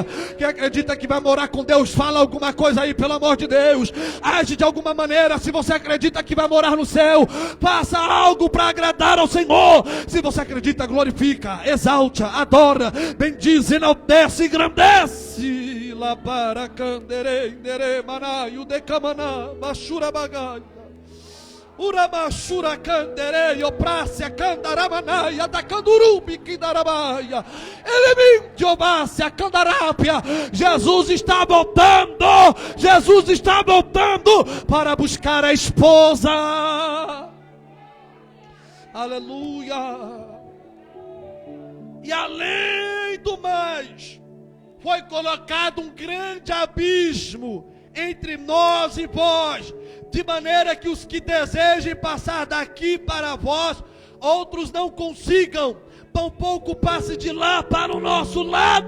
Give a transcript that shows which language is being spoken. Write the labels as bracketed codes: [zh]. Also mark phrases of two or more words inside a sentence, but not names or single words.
[pt] Quem acredita que vai morar com Deus, fala alguma coisa aí, pelo amor de Deus. Age de alguma maneira. Se você acredita que vai morar no céu, faça algo para agradar ao Senhor. Se você acredita, glorifica, exalte, adora, bendize, enaltece, engrandece. La para candere, indere, manaio, decamaná, bachura bagai. Uramachura candereio, prácia candaramanaia, da candurubi quindarabaia, elementiomácia candarápia. Jesus está voltando, Jesus está voltando para buscar a esposa. Aleluia. E além do mais, foi colocado um grande abismo entre nós e vós, de maneira que os que desejem passar daqui para vós, outros não consigam, tampouco passe de lá para o nosso lado.